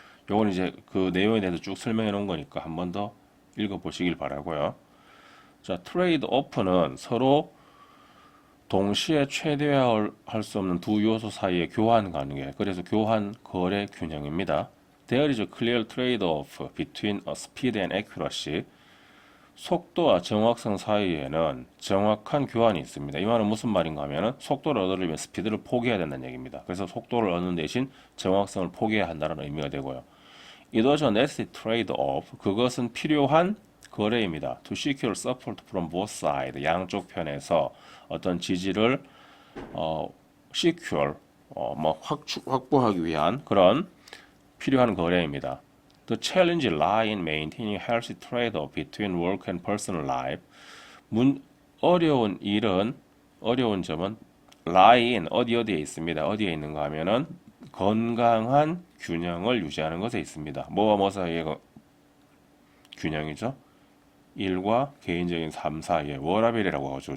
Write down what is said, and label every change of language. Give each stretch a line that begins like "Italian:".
Korean: 요건 이제 그 내용에 대해서 쭉 설명해 놓은 거니까 한 번 더 읽어 보시길 바라고요. 자, 트레이드 오프는 서로 동시에 최대화할 수 없는 두 요소 사이의 교환 관계, 그래서 교환 거래 균형입니다.
English: There is a clear trade-off between speed and accuracy.
Korean: 속도와 정확성 사이에는 정확한 교환이 있습니다. 이 말은 무슨 말인가 하면 속도를 얻으려면 스피드를 포기해야 된다는 얘기입니다. 그래서 속도를 얻는 대신 정확성을 포기해야 한다는 의미가 되고요.
English: It was a necessary trade-off.
Korean: 그것은 필요한 거래입니다.
English: To secure support from both sides.
Korean: 양쪽 편에서 어떤 지지를 secure 확보하기 위한 그런 필요한 거래입니다.
English: The challenge lies in maintaining healthy trade-off between work and personal life.
Korean: 어려운 점은 lie in 어디에 있습니다. 어디에 있는가 하면은 건강한 균형을 유지하는 것에 있습니다. 뭐와 뭐 사이의 균형이죠? 일과 개인적인 삶 사이의 워라밸이라고 하죠.